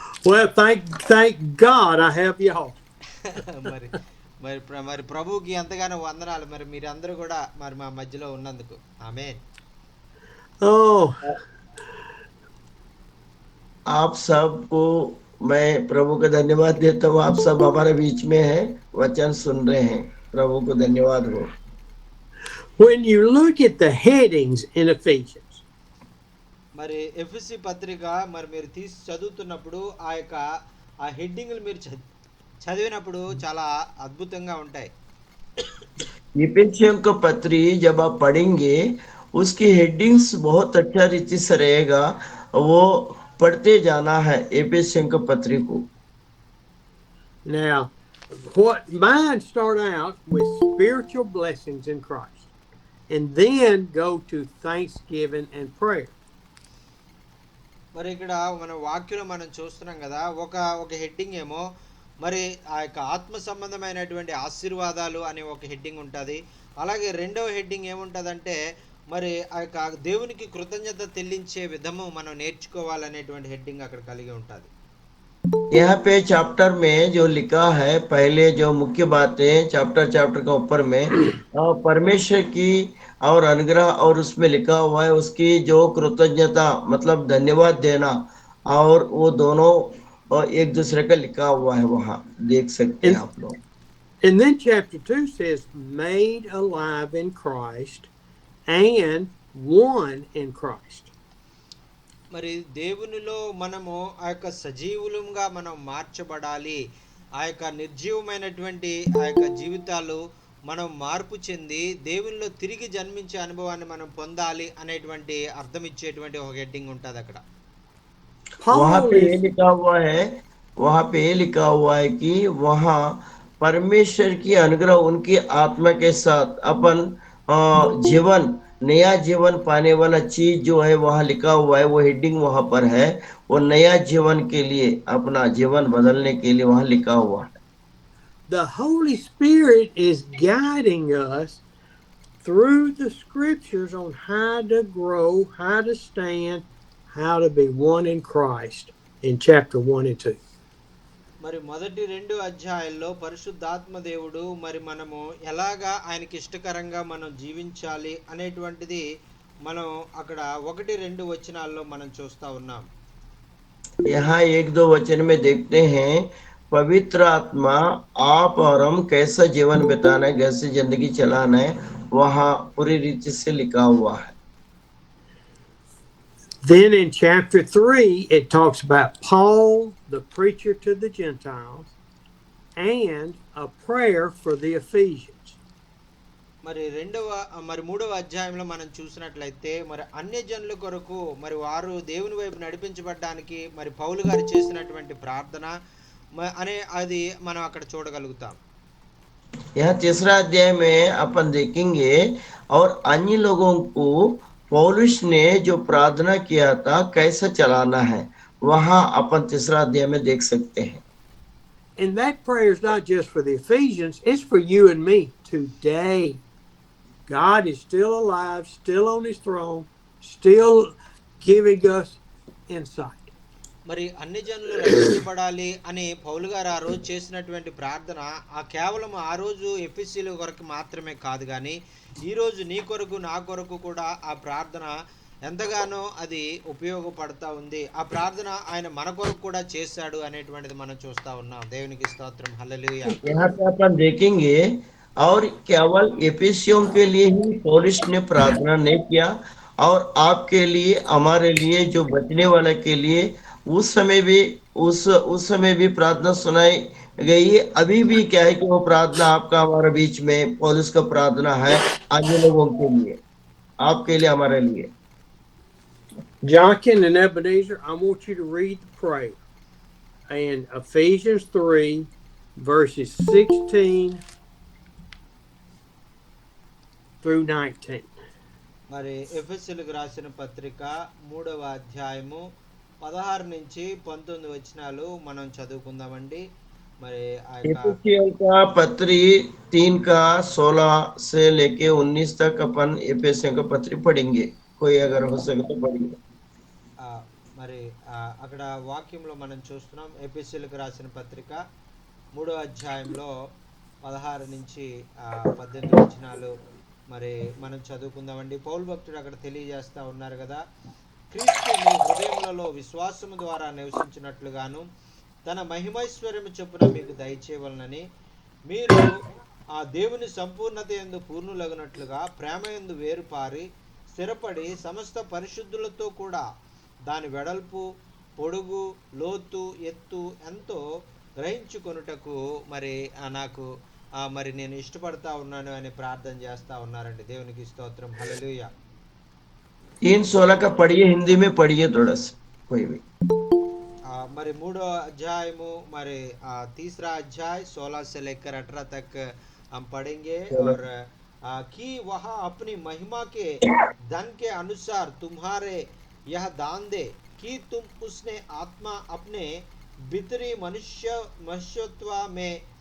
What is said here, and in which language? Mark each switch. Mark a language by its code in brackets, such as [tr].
[en] Well, thank God I have y'all. [te] మరి మరి మరి ప్రభువుకి ఎంతగానో వందనాలు. మరి మీరు అందరూ కూడా మరి మా మధ్యలో ఉన్నందుకు ఆమేన్. [en] Oh, [hi] आप सबको मैं प्रभु को धन्यवाद देता हूँ। आप सब हमारे बीच में हैं, वचन सुन रहे हैं। प्रभु को धन्यवाद हो। [en] when you look at the headings in Ephesians, [te] మరి ఎఫ్ఎస్సి పత్రిక మరి మీరు తీసి చదువుతున్నప్పుడు ఆ యొక్క ఆ హెడ్డింగ్లు మీరు చదివినప్పుడు చాలా అద్భుతంగా ఉంటాయి. [hi] इफिसियों का पत्री जब आप पढ़ेंगे उसकी हेडिंग्स बहुत अच्छा रीति से रहेगा। वो पढ़ते जाना है इफिसियों का पत्री को। [en] now, what mine start out with spiritual blessings in Christ, and then go to thanksgiving and prayer. [te] మరి ఇక్కడ మన వాక్యంలో మనం చూస్తున్నాం కదా, ఒక హెడ్డింగ్ ఏమో మరి ఆ యొక్క ఆత్మ సంబంధమైనటువంటి ఆశీర్వాదాలు అనే ఒక హెడ్డింగ్ ఉంటుంది. అలాగే రెండవ హెడ్డింగ్ ఏముంటుందంటే మరి ఆ యొక్క దేవునికి కృతజ్ఞత చెల్లించే విధము మనం నేర్చుకోవాలనేటువంటి హెడ్డింగ్ అక్కడ కలిగి ఉంటుంది. [hi] यहाँ पे चैप्टर में जो लिखा है, पहले जो मुख्य बातें चैप्टर का ऊपर में परमेश्वर की और अनुग्रह और उसमें लिखा हुआ है उसकी जो कृतज्ञता मतलब धन्यवाद देना, और वो दोनों एक दूसरे का लिखा हुआ है, वहाँ देख सकते हैं आप लोग। [en] And then chapter 2 says, made alive in Christ and one in Christ. [te] మరి దేవునిలో మనము ఆ యొక్క సజీవులుగా మనం మార్చబడాలి. ఆ యొక్క నిర్జీవమైనటువంటి ఆ యొక్క జీవితాలు మనం మార్పు చెంది దేవునిలో తిరిగి జన్మించే అనుభవాన్ని మనం పొందాలి అనేటువంటి అర్థం ఇచ్చేటువంటి ఒక హెడ్డింగ్ ఉంటుంది అక్కడ. [hi] वहाँ [en] Paul [hi] पे ये [en] is [hi] लिखा हुआ है, वहाँ पे ये लिखा हुआ है कि वहाँ परमेश्वर की अनुग्रह उनकी आत्मा के साथ अपन जीवन, नया जीवन पाने वाला चीज जो है वहाँ लिखा हुआ है, वो हेडिंग वहाँ पर है। वो नया जीवन के लिए, अपना जीवन बदलने के लिए वहाँ लिखा हुआ है। [en] the Holy Spirit is guiding us through the scriptures on how to grow, how to stand, how to be one in Christ in chapter 1 and 2. [te] మరి మొదటి 2 అధ్యాయాల్లో పరిశుద్ధాత్మ దేవుడు మరి మనము ఎలాగా ఆయనకి ఇష్టకరంగా మనం జీవించాలి అనేటువంటిది మనం అక్కడ 1-2 వచనాల్లో మనం చూస్తా ఉన్నాం. [hi] यहाँ 1-2 वचन में देखते हैं, पवित्र आत्मा आप और हम कैसा जीवन बिताना है, कैसे जिंदगी चलाना है, वहाँ पूरी रीति से लिखा हुआ है। [en] Then in chapter 3, it talks about Paul, the preacher to the Gentiles, and a prayer for the Ephesians. [te] మరి 3వ అధ్యాయంలో మనం చూసినట్లయితే మరి అన్యజనుల కొరకు మరి వారు దేవుని వైపు నడిపించబడడానికి మరి పౌలు గారు చేసినటువంటి ప్రార్థన అనే అది మనం అక్కడ చూడగలుగుతాం. [hi] यह 3रा अध्याय में अपन देखेंगे और अन्य लोगों को पौलुस ने जो प्रार्थना किया था कैसा चलाना है, वहाँ अपन 3रा अध्याय में देख सकते हैं। [en] And that prayer is not just for the Ephesians, it's for you and me today. God is still alive, still on his throne, still giving us insight. [te] మరి అన్ని జనులు రక్షించబడాలి అని పౌలు గారు ఆ రోజు చేసినటువంటి ప్రార్థన కేవలం ఆ రోజు ఎఫెసీయుల కొరకు మాత్రమే కాదు, కానీ ఈ రోజు నీ కొరకు నా కొరకు కూడా ఆ ప్రార్థన ఎంతగానో అది ఉపయోగపడతా ఉంది. ఆ ప్రార్థన ఆయన మన కొరకు కూడా చేశాడు అనేటువంటిది మనం చూస్తా ఉన్నాం. దేవునికి స్తోత్రం. హల్లెలూయా. [hi] यहाँ पे अपन देखेंगे और केवल एफिसियों के लिए ही पौलुस ने प्रार्थना नहीं किया और आपके लिए हमारे लिए जो बचने वाले के लिए उस समय भी उस समय भी प्रार्थना सुनाई गई है। अभी भी क्या है कि वो प्रार्थना आपका हमारे बीच में पौलुस का प्रार्थना है अन्य लोगों के लिए, आपके लिए, हमारे लिए। [en] Jochen and Ebenezer, I want you to read the prayer. And Ephesians 3, verses 16 through 19. [te] మరి ఎఫెసీయులకు రాసిన పత్రిక 3వ అధ్యాయము 16 నుంచి 19 వచనాలు మనం చదువుకుందామండి. మరి ఆ యొక్క [hi] एफिसियों का पत्री 3 का 16 से लेके 19 तक अपन एफिसियों का पत्री पढ़ेंगे। कोई अगर हो सके तो पढ़िए। [te] ఆ, మరి అక్కడ వాక్యంలో మనం చూస్తున్నాం. ఎఫెసీయులకు రాసిన పత్రిక 3వ అధ్యాయంలో 16 నుంచి 18 వచనాలు మరి మనం చదువుకుందామండి. పౌలు భక్తుడు అక్కడ తెలియజేస్తా ఉన్నారు కదా, క్రీస్తు మీ హృదయములలో విశ్వాసము ద్వారా నివసించినట్లుగాను తన మహిమైశ్వర్యము చొప్పున మీకు దయచేయవలనని మీరు ఆ దేవుని సంపూర్ణత యందు పూర్ణులగునట్లుగా ప్రేమ యందు వేరుపారి స్థిరపడి సమస్త పరిశుద్ధులతో కూడా దాని వెడల్పు, పొడుగు, లోతు, ఎత్తు ఎంతో గ్రహించుకొనుటకు మరి నాకు మరి నేను ఇష్టపడతా ఉన్నాను అని ప్రార్థన చేస్తా ఉన్నారండి. దేవునికి స్తోత్రం. హల్లెలూయా. [hi] 3:16 का पढ़िए, हिंदी में पढ़िए थोड़ा सा कोई भी। [te] మరి 3వ అధ్యాయము మరి [hi] तीसरा अध्याय 16 से लेकर 18 तक हम पढ़ेंगे और कि वह अपनी महिमा के धन के अनुसार तुम्हारे यह दान दे कि तुम उसने आत्मा अपने भीतरी मनुष्यत्व में